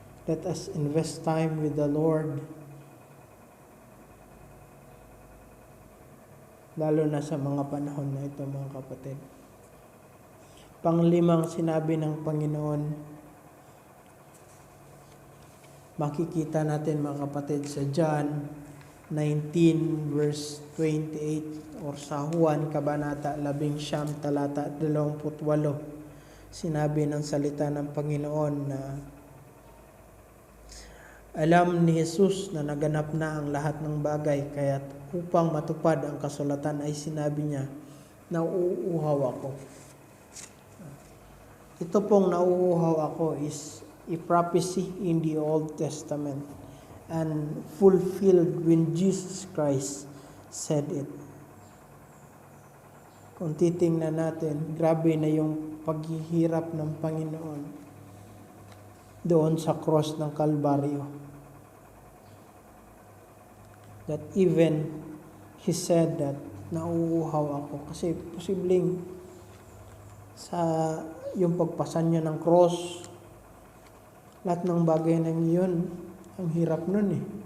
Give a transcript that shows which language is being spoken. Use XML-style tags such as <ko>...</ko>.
<en>Let us invest time with the Lord.</en> <tl>Lalo na sa mga panahon na ito, mga kapatid. Panglimang sinabi ng Panginoon, makikita natin mga kapatid sa John 19 verse 28 or sa Juan Kabanata 11 talata 28. Sinabi ng salita ng Panginoon na alam ni Jesus na naganap na ang lahat ng bagay, kaya't upang matupad ang kasulatan ay sinabi niya, nauuhaw ako. Ito pong nauuhaw ako</tl> <en>is a prophecy in the Old Testament and fulfilled when Jesus Christ said it.</en> <tl>Kung titingnan natin, grabe na yung paghihirap ng Panginoon doon sa cross ng Kalbaryo.</tl> <en>That even He said that</en> <tl>nauuhaw ako. Kasi posibleng sa yung pagpasan niya ng cross, lahat ng bagay na yun, ang hirap nun eh.</tl>